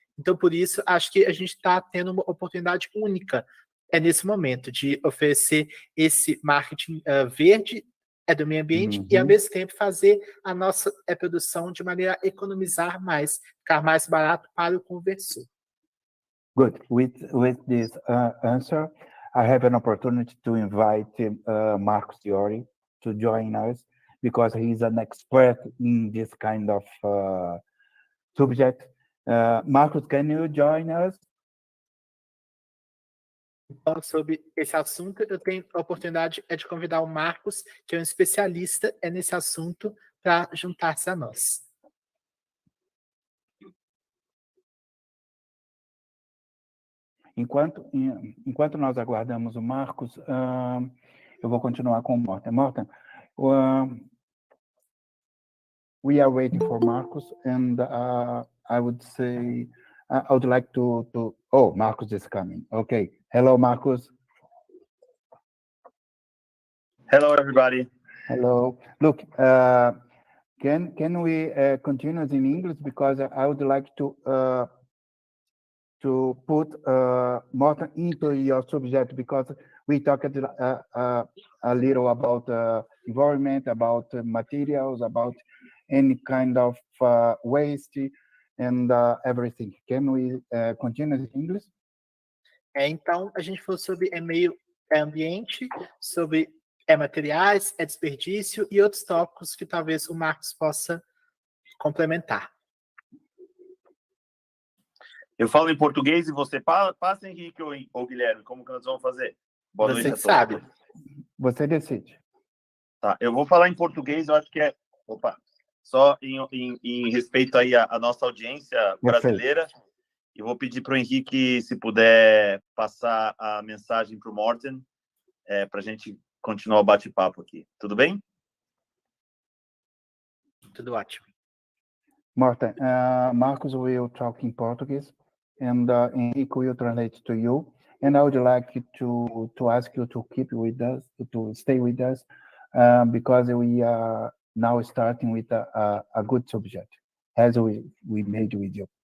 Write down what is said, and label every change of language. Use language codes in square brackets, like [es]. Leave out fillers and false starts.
[pt] Então, por isso, acho que a gente está tendo uma oportunidade única nesse momento de oferecer esse marketing verde do meio ambiente e, ao mesmo tempo, fazer a nossa produção de maneira a economizar mais, ficar mais barato para o conversor. [en] Good. With this answer, I have an opportunity to invite Marcos Diori to join us because he's an expert in this kind of subject. Marcos, can you join us? [pt] Então, sobre esse assunto, eu tenho a oportunidade de convidar o Marcos, que é um especialista nesse assunto, para juntar-se a nós. Enquanto nós aguardamos o Marcos, eu vou continuar com o Morten. [en] Morten, we are waiting for Marcos, and I would say I would like to. Oh, Marcos is coming. Okay. Hello, Marcos. Hello, everybody. Hello. Look, can we continue in English, because I would like to put Morten into your subject, because we talked a little about environment, about materials, about any kind of waste and everything. Can we continue in English? [pt] Então, a gente falou sobre meio ambiente, sobre materiais, desperdício e outros tópicos que talvez o Marcos possa complementar. Eu falo em português e você passa, Henrique ou Guilherme? Como que nós vamos fazer? Boa noite a todos. Você sabe. Você decide. Tá, eu vou falar em português, eu acho que é... Opa! Só em respeito aí à nossa audiência brasileira. E vou pedir para o Henrique, se puder, passar a mensagem para o Morten, para a gente continuar o bate-papo aqui. Tudo bem? Tudo ótimo. [en] Morten, Marcos will talk in Portuguese, and Henrique will translate to you. And I would like to ask you to keep with us, to stay with us, because we are now starting with a good subject, as we made with you.